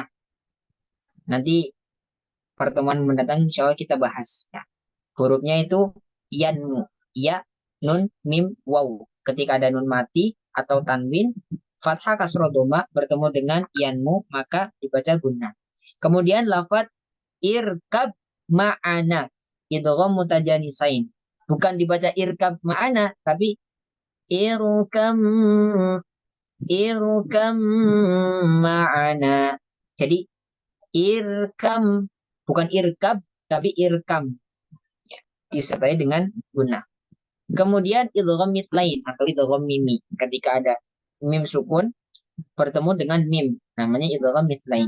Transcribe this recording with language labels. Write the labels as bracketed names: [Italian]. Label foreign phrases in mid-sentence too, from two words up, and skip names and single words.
[Indonesian] Nanti pertemuan mendatang insya Allah kita bahas. Ya. Hurufnya itu yanmu. Ya, nun, mim, waw. Ketika ada nun mati atau tanwin, fathah kasroh doma bertemu dengan yanmu, maka dibaca gunah. Kemudian lafadz [Arabic] irkab ma'ana. Idgham mutajanisain. [Indonesian] Bukan dibaca [Arabic] irkab ma'ana, [Indonesian] tapi [Arabic] irkam irkam ma'ana. [Indonesian] Jadi irkam, bukan irkab, tapi irkam. Disertai dengan guna. Kemudian [Arabic] idgham mitlain [Indonesian] atau [Arabic] idgham mimi. [Indonesian] Ketika ada mim sukun bertemu dengan mim, namanya [Arabic] idgham mitlain.